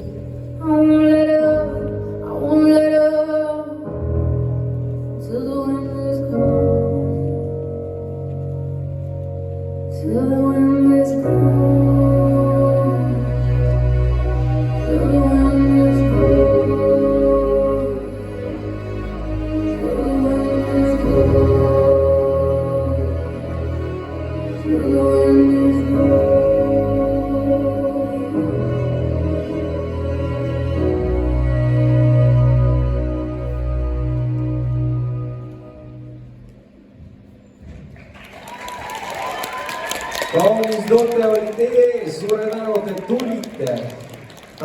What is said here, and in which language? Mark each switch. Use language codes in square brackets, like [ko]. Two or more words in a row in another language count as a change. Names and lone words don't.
[en] I won't let up, I won't let up till the wind is gone, till the wind is gone, till the wind is gone, till the wind is gone, till the wind is gone. [et] kaunis oli teie ees, suure tänu, et te tulite Tallinna.